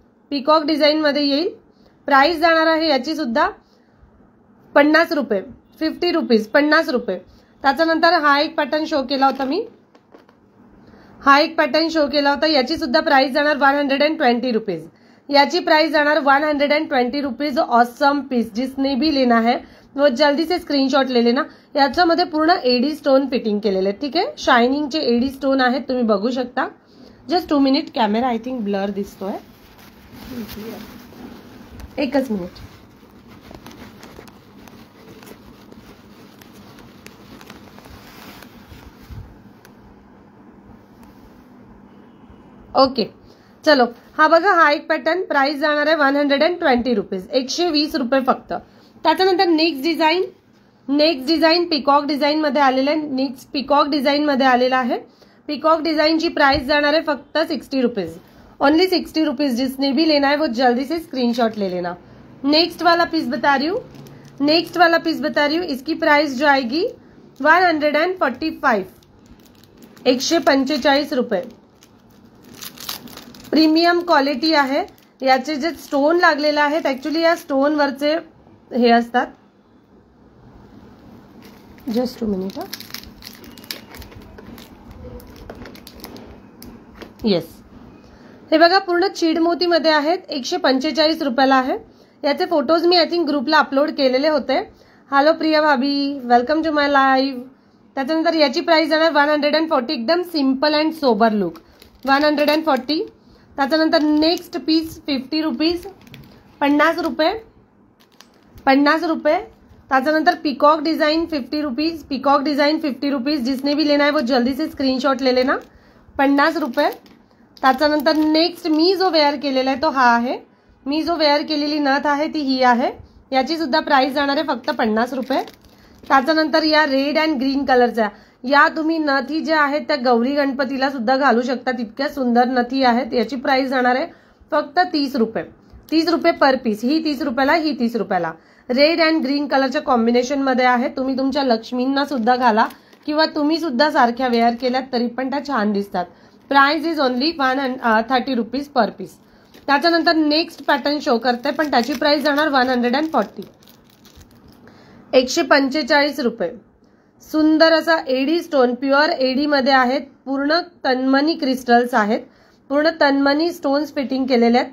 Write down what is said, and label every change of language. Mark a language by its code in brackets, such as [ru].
[mr] Peacock design मध्ये येईल. Price जाणार आहे याची सुद्धा 50 रुपये. 50 रुपीज, 50 रुपये. त्याच्यानंतर हा एक पॅटर्न शो केला होता मी. हा एक पॅटर्न शो केला होता. याची सुद्धा प्राइस जाणार 120 रुपीज. याची प्राइस जाणार 120 रुपीज. [en] Awesome piece. [hi] जिसने भी लेना है वो जल्दी से स्क्रीनशॉट ले लेना. [mr] याच्यामध्ये पूर्ण एडी स्टोन फिटिंग केलेले. ठीक आहे, शायनिंगचे एडी स्टोन आहेत, तुम्ही बघू शकता. Just 2 minute. Camera [en] I think [mr] blur दिसतोय. एकच मिनिट. ओके चलो, हा बघा हा एक पॅटर्न. प्राइस जाणार आहे 120 रुपीज. 120 रुपये फक्त. त्याच्यानंतर नेक्स्ट डिझाईन पिकॉक डिझाईन मध्ये आलेला आहे. नेक्स्ट पिकॉक डिझाईन मध्ये आलेला आहे. पिकॉक डिझाईनची प्राइस जाणार है फक्त 60 रुपीज. [en] Only 60 rupees. [hi] जिसने भी लेना है वो जल्दी से स्क्रीनशॉट ले लेना. नेक्स्ट वाला पीस बता रही हूँ. नेक्स्ट वाला पीस बता रही हूँ. इसकी प्राइस जो आएगी 145. 145 रुपये. [mr] प्रीमियम क्वालिटी आहे. याचे जे स्टोन लागलेले आहेत ऍक्च्युली या स्टोन वरचे हे असतात. Just 2 minute. येस, हे बघा पूर्ण चीड मोती मध्ये आहेत. 145 रुपयाला आहे. याचे फोटोज मी आय थिंक ग्रुपला अपलोड केलेले होते. Hello Priya Bhabhi, [en] Welcome to my live. [mr] त्याच्यानंतर याची प्राइस जाणार 140. एकदम सिंपल अँड सोबर लुक. 140. त्याच्यानंतर नेक्स्ट पीस 50 रुपीज. 50 रुपये. 50 रुपये. त्याच्यानंतर peacock design 50 rupees. [en] Peacock design 50 rupees. [hi] जिसने भी लेना है वो जल्दी से स्क्रीनशॉट ले लेना. 50 रुपये. [mr] त्याच्यानंतर नेक्स्ट मी जो वेअर केलेला आहे तो हा आहे. मी जो वेअर केलेली नथ आहे ती ही आहे. याची सुद्धा प्राइस जाणार आहे फक्त 50 रुपये. त्याच्यानंतर या रेड अँड ग्रीन कलरच्या या तुम्ही नथी ज्या आहेत त्या गौरी गणपतीला सुद्धा घालू शकता. इतक्या सुंदर नथी आहेत. याची प्राइस जाणार आहे फक्त 30 रुपये. 30 रुपये पर पीस. ही 30 रुपयाला, ही 30 रुपयाला. रेड अँड ग्रीन कलरच्या कॉम्बिनेशन मध्ये आहे. तुम्ही तुमच्या लक्ष्मींना सुद्धा घाला किंवा तुम्ही सुद्धा सारख्या वेअर केल्यात तरी पण त्या छान दिसतात. [en] Price is only 130 rupees per piece. [mr] त्याच्यानंतर नेक्स्ट पॅटर्न शो करते पण त्याची प्राइस जाणार 140. 145 रुपये. सुंदर असा एडी स्टोन, प्युअर एडी मध्ये आहेत. पूर्ण तन्मनी क्रिस्टल्स आहेत. पूर्ण तन्मनी स्टोन्स फिटिंग केलेले आहेत.